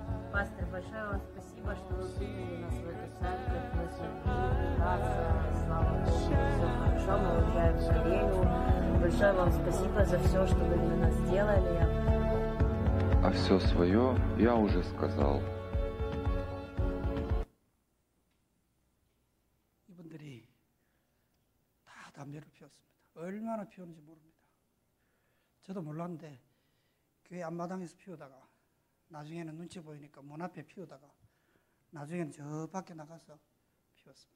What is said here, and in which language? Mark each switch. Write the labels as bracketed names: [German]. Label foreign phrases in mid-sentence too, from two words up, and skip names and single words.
[Russian] Пастор, большое вам спасибо, что вы приняли нас в эту церковь. Мы смогли играться, слава Богу, все хорошо, мы уезжаем в Корею. Большое вам спасибо за все, что вы для нас сделали. А все свое я уже сказал. [Korean] 이분들이 다 담배를 피웠습니다. 얼마나 피웠는지 모릅니다. 저도 몰랐는데 교회 앞마당에서 피우다가 나중에는 눈치 보이니까 문 앞에 피우다가 나중에는 저 밖에 나가서 피웠습니다.